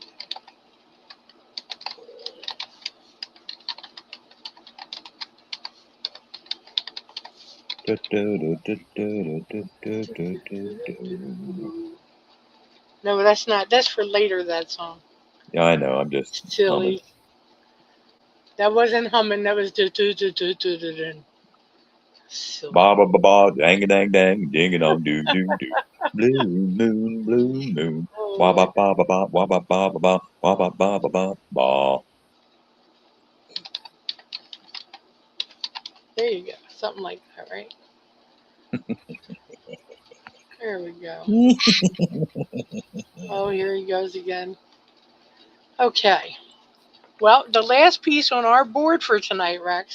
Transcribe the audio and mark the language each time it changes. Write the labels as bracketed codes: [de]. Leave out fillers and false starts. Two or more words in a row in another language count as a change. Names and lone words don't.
[en] No, that's not. That's for later. That song. Yeah, I know. I'm just humming. Silly. That wasn't humming. That was do. Ba Silly. ba ba ba, dang a dang dang, ding a dong, do do do. Blue moon, blue moon. Wa Oh ba my. ba ba ba, wa ba ba ba ba, wa ba ba ba ba ba. There you go. Something like that, right? There we go. Oh, here he goes again. Okay. Well, the last piece on our board for tonight, Rex.